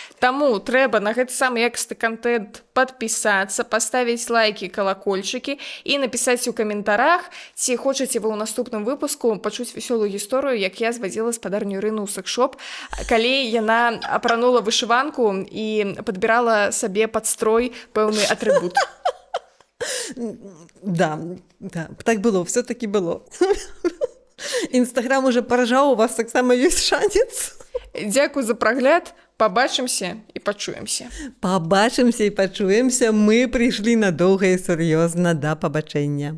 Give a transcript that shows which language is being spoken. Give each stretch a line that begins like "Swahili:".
Belarusian: Таму трэба на гэты самы якасны контент падпісацца, паставіць лайкі, калакольчыкі і напісаць у каментарах, ці хочаце вы ў наступным выпуску пачуць вясёлую гісторыю, як я звадзіла спадарню Ірыну ў секс-шоп, калі яна апранула вышыванку і падбірала сабе пад строй пэўны атрыбут.
Russian: Да, так было, все-таки было.
Belarusian: Інстаграм уже паражаў, у вас таксама ёсць шанец. Дзякуй за прагляд, пабачымся і пачуемся. Пабачымся і пачуемся, мы прыйшлі надоўга і сур'ёзна, да пабачэння.